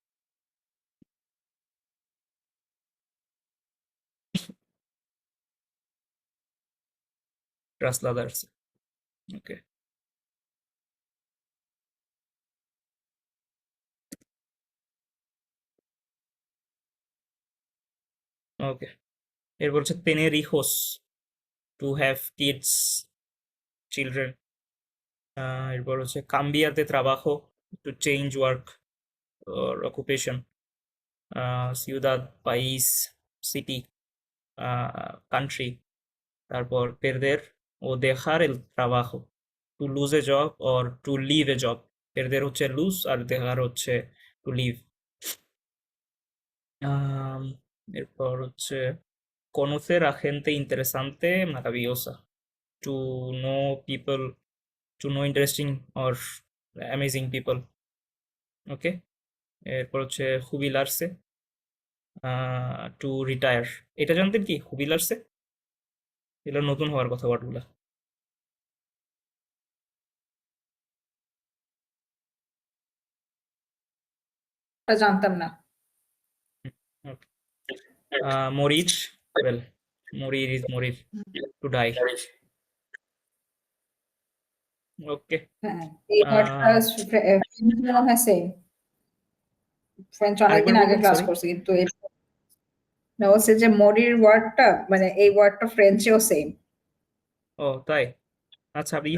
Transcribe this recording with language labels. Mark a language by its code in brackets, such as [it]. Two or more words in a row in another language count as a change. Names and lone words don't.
[es] trasladarse, ওকে। [bn] ওকে, এরপর হচ্ছে [es] tener hijos, [en] to have kids, children. [bn] এরপর হচ্ছে [es] cambiar de trabajo, [en] to change work or occupation। [es] ciudad, país, [en] city, country. [es] তারপর perder ও dejar el trabajo, [en] to lose a job or to leave a job. [es] perder হচ্ছে লুজ আর dejar হচ্ছে [en] to leave. [bn] এরপর হচ্ছে [es] conocer a gente interesante, maravillosa, [en] to know people, to know interesting or amazing people। [bn] ওকে, এরপর হচ্ছে jubilarse, [en] to retire. [bn] এটা জানতেন কি jubilarse? এগুলো নতুন হওয়ার কথা ওয়ার্ডগুলো। এটা জানতাম না। ওকে, [en] morir, well, morir is morir, to die। [bn] ওকে। হ্যাঁ এই ওয়ার্ডটা মনে হয় সেম। ফ্রেঞ্চ আরেকবার অনেকদিন আগে বলবেন, ক্লাস সরি। করছি কিন্তু না হচ্ছে যে মরির ওয়ার্ডটা মানে এই ওয়ার্ডটা ফ্রেঞ্চেও সেম। ও তাই? আচ্ছা, আপনি কি